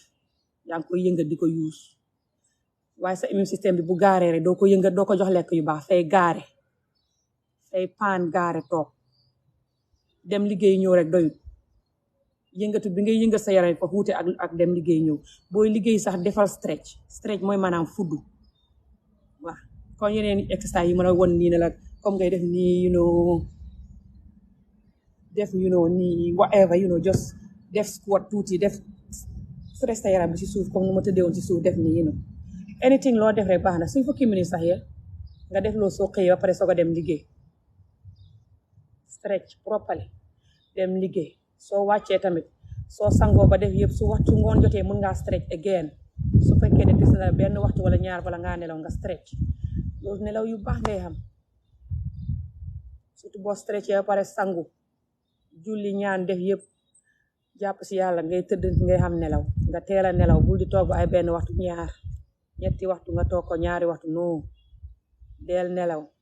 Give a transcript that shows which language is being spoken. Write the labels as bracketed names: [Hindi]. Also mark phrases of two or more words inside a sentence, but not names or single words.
[Wolof] yaa ngi koy yëngat di ko yuus waaye sa [French] immune système [Wolof] bi bu gaaree rek doo ko yëngat doo ko jox lekk yu baax fay gaare fay paan gaare toog dem liggéey ñëw rek doyut yëngatu bi ngay yëngat sa yaram yi fa xuute ak dem liggéey ñëw booy liggéey sax defal stretch mooy maanaam fuddu waaw kon yeneen exercice yi mën a won nii ne la comme ngay def nii def nii [English] whatever just [Wolof] def squat tuuti def stress sa yaram bi ci suuf comme nu ma tëddeewoon ci suuf def nii anything loo def rek baax na suñ fukki minutes sax yéen nga def loo soo xëyee ba pare soog a dem liggéey [English] stretch properly [Wolof] dem liggéey soo wàccee tamit soo sangoo ba def yëpp su waxtu ngoon jotee mën ngaa [English] stretch again [Wolof] su fekkee ne des na benn waxtu wala ñaar bala ngaa nelaw nga stretch loolu nelaw yu baax ngay xam surtout boo stretchee ba pare sangu julli ñaan def yëpp jàpp si yàlla ngay tëdd ngay xam nelaw nga teel a nelaw bul di toog ay benn waxtu ñaar ñetti waxtu nga toog ko ñaari waxtu non del nelaw